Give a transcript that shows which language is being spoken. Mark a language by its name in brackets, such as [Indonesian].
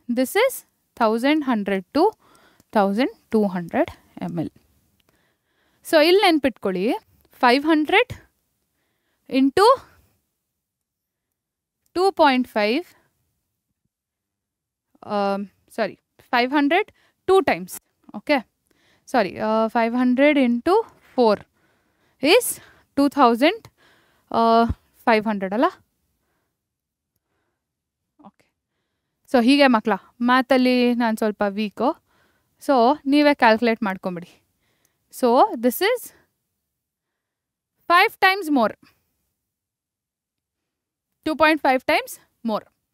[English] This is 1100 to 1200 ml. [Kannada] So ಇಲ್ಲಿ ನೆನ್ಪಿಟ್ಕೊಳ್ಳಿ, 500 into 2.5, sorry 500 2 times. [English] Okay, sorry, 500 into 4 is 2500 ಅಲ್ಲ? Okay, [Kannada] so ಹೀಗೆ ಮಕ್ಕಳ ಮ್ಯಾಥಲ್ಲಿ ನಾನು ಸ್ವಲ್ಪ ವೀಕು, ಸೊ ನೀವೇ ಕ್ಯಾಲ್ಕುಲೇಟ್ ಮಾಡ್ಕೊಂಬಿಡಿ. [English] So this is 5 times more, 2.5 times more.